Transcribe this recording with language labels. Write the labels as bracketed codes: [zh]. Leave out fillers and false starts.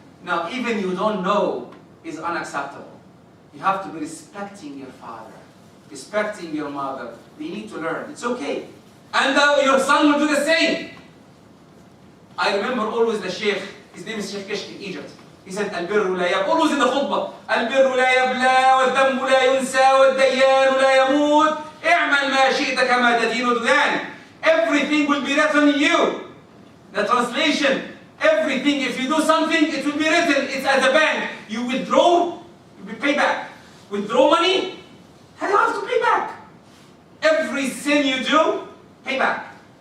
[en] Now, even you don't know is unacceptable. You have to be respecting your father, respecting your mother. They need to learn. It's okay. And your son will do the same. I remember always the Sheikh, his name is Sheikh Kishk in Egypt. He said, [ar] البر لا يبلى. [en] Always in the khutbah. [ar] البر لا يبلى والذنب لا ينسى والديان لا يموت. اعمل ما شئت كما تدين تدان. [en] Everything will be written in you. The translation, everything, if you do something, it will be written. It's at the bank. You withdraw, you pay back. Withdraw money, and you have to pay back. Every sin you do, pay back.